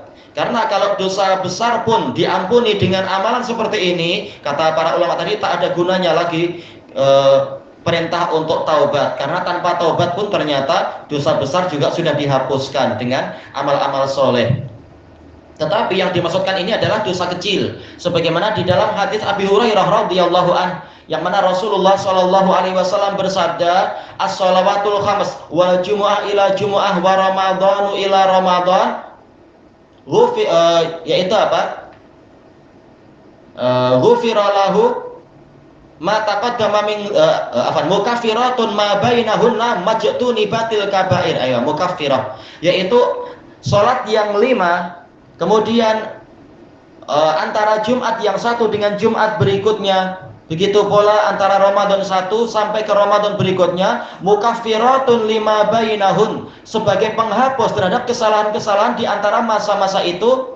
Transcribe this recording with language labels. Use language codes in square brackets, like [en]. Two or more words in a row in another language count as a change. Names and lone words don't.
[ms] Karena kalau dosa besar pun diampuni dengan amalan seperti ini, kata para ulama tadi, tak ada gunanya lagi perintah untuk taubat, karena tanpa taubat pun ternyata dosa besar juga sudah dihapuskan dengan amal-amal soleh. Tetapi yang dimaksudkan ini adalah dosa kecil, sebagaimana di dalam hadis Abi Hurairah [ar] رضي الله عن, [ms] yang mana Rasulullah [ar] صلى الله عليه وسلم [ms] bersabda, [ar] الصلوات الخمس والجمعة إلى الجمعة و رمضان إلى رمضان, [ms] yaitu apa? [ar] غفر له ما تقدم من مكفرات ما بينهن مجتنبت الكبائر. [ms] Ayo, mukaffirah, yaitu salat yang 5, kemudian antara Jumat yang satu dengan Jumat berikutnya, begitu pula antara Ramadan 1 sampai ke Ramadan berikutnya, [ar] مكفرات لما بينهن, [ms] sebagai penghapus terhadap kesalahan-kesalahan di antara masa-masa itu.